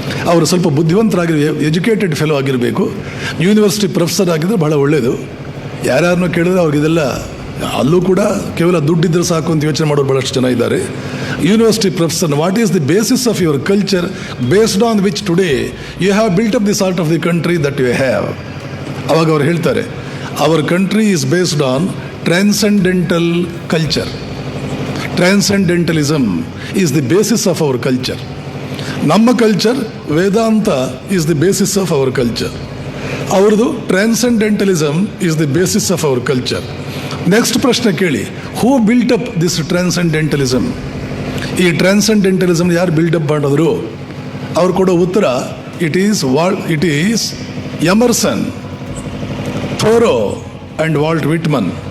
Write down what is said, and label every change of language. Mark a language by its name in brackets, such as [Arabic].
[Kannada] ಅವರು ಸ್ವಲ್ಪ educated fellow ಆಗಿರಬೇಕು, ಯೂನಿವರ್ಸಿಟಿ ಪ್ರೊಫೆಸರ್ ಆಗಿದ್ದರೆ ಬಹಳ ಒಳ್ಳೆಯದು. ಯಾರ್ಯಾರನ್ನೂ ಕೇಳಿದ್ರೆ ಅವ್ರಿಗಿದೆಲ್ಲ, ಅಲ್ಲೂ ಕೂಡ ಕೇವಲ ದುಡ್ಡಿದ್ರೆ ಸಾಕು ಅಂತ ಯೋಚನೆ ಮಾಡೋರು ಭಾಳಷ್ಟು ಜನ ಇದ್ದಾರೆ. [English] University professor, what is the basis of your culture based on which today you have built up the sort of the country that you have. [Kannada] ಅವಾಗ ಅವ್ರು ಹೇಳ್ತಾರೆ, [English] Our country is based on transcendental culture. Transcendentalism is the basis of our culture. [Kannada] ನಮ್ಮ culture Vedanta [English] is the basis of our culture. [Kannada] ಅವ್ರದ್ದು [English] Transcendentalism is the basis of our culture. Next [Kannada] ಪ್ರಶ್ನೆ ಕೇಳಿ, [English] Who built up this transcendentalism? [Kannada] ಈ ಟ್ರಾನ್ಸೆಂಡೆಂಟಲಿಸಮ್ ಯಾರು build up ಮಾಡಿದ್ರು? ಅವ್ರು ಕೊಡೋ ಉತ್ತರ it is Emerson, Thoreau and Walt Whitman.